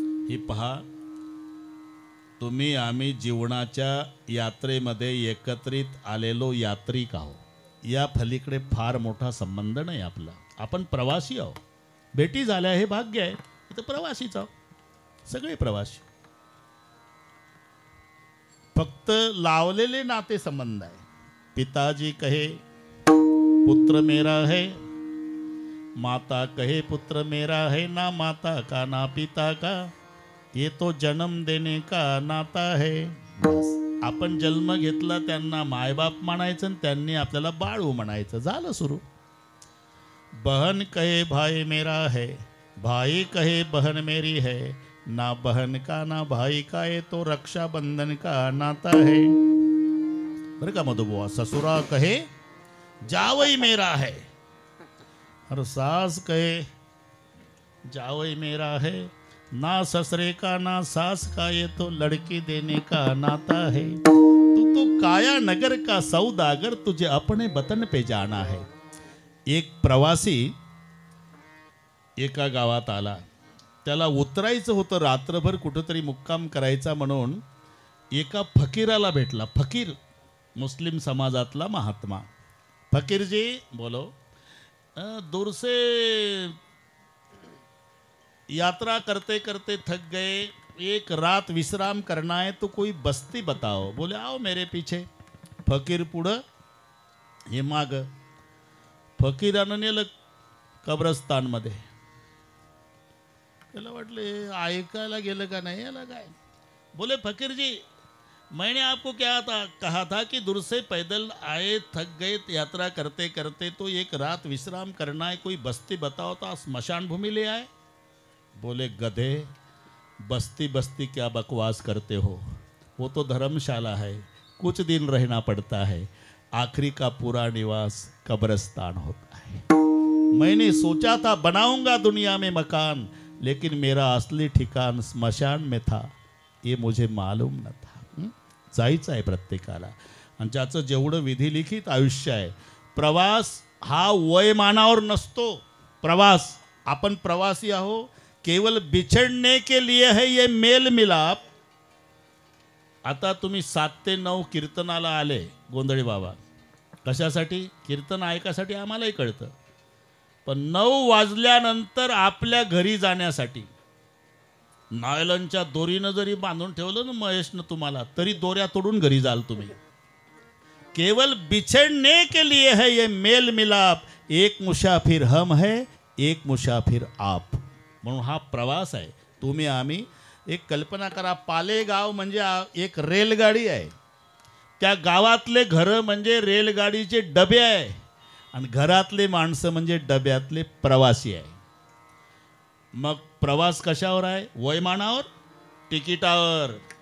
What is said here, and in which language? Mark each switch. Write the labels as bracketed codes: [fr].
[mr] हे पहा, तुम्ही आम्ही जीवनाच्या यात्रेमध्ये एकत्रित आलेलो यात्रिक आहो. या फलीकडे फार मोठा संबंध नाही आपला. आपण प्रवासी आहो. भेटी झाल्या हे भाग्य आहे. तर प्रवासीच आहो, सगळे प्रवासी. फक्त लावलेले नाते संबंध आहे. [hi] पिताजी कहे पुत्र मेरा है, माता कहे पुत्र मेरा है, ना माता का ना पिता का, ये तो जन्म देने का नाता है. [mr] बस आपण जन्म घेतला, त्यांना मायबाप म्हणायचं आणि त्यांनी आपल्याला बाळू म्हणायचं, झालं सुरू. [hi] बहन कहे भाई मेरा है, भाई कहे बहन मेरी है, ना बहन का ना भाई का, ये तो रक्षाबंधन का नाता है. [mr] बरं का [hi] मधुबुआ. ससुरा कहे जावई मेरा है, और सास कहे जावई मेरा है, ना ससुरे का ना सास का, ये तो लड़की देने का नाता है। तू तो काया नगर का सौदागर, तुझे अपने वतन पे जाना है। [mr] एक प्रवासी एका गावात आला, त्याला उतरायचं होतं, रात्रभर कुठंतरी मुक्काम करायचा म्हणून एका फकीराला भेटला। फकीर मुस्लिम समाजातला महात्मा। [hi] फकीर जी बोलो, दूर से यात्रा करते करते थक गए, एक रात विश्राम करना है, तो कोई बस्ती बताओ। बोले आओ मेरे पीछे। [mr] फकीर पुढं, हे माग। फकीरानं नेलं कब्रस्तानमध्ये। त्याला वाटले ऐकायला गेलं का नाही याला काय। [hi] बोले फकीर जी, मैंने आपको क्या कहा था कि दूर से पैदल आए, थक गए यात्रा करते करते, तो एक रात विश्राम करना है, कोई बस्ती बताओ। तो स्मशान भूमि ले आए। बोले गधे, बस्ती बस्ती क्या बकवास करते हो, वो तो धर्मशाला है, कुछ दिन रहना पड़ता है, आखिरी का पूरा निवास कब्रिस्तान होता है। मैंने सोचा था बनाऊंगा दुनिया में मकान, लेकिन मेरा असली ठिकाण स्मशान में था, ये मुझे मालूम न था। [mr] जायचं आहे प्रत्येकाला, आणि ज्याचं जेवढं विधिलिखित आयुष्य आहे। प्रवास हा वयमानावर नसतो। प्रवास, आपण प्रवासी आहो, [hi] केवल बिछड़ने के लिए है ये मेल मिलाप। [mr] आता तुम्ही 7 ते 9 कीर्तनाला आले गोंधळी बाबा, कशासाठी? कीर्तन ऐकासाठी आम्हालाही कळतं, पण 9 वाजल्यानंतर आपल्या घरी जाण्यासाठी नायलनच्या दोरीनं जरी बांधून ठेवलं ना महेशनं तुम्हाला, तरी दोऱ्या तोडून घरी जाल तुम्ही। [hi] केवल बिछड़ने के लिए है ये मेल मिलाप, एक मुसाफिर हम है, एक मुसाफिर आप। [mr] म्हणून हा प्रवास आहे। तुम्ही आम्ही एक कल्पना करा, पालेगाव म्हणजे एक रेलगाडी आहे, त्या गावातले घरं म्हणजे रेलगाडीचे डबे आहे, आणि घरातले माणसं म्हणजे डब्यातले प्रवासी आहे। मग प्रवास कशावर आहे? वयमानावर, तिकिटावर।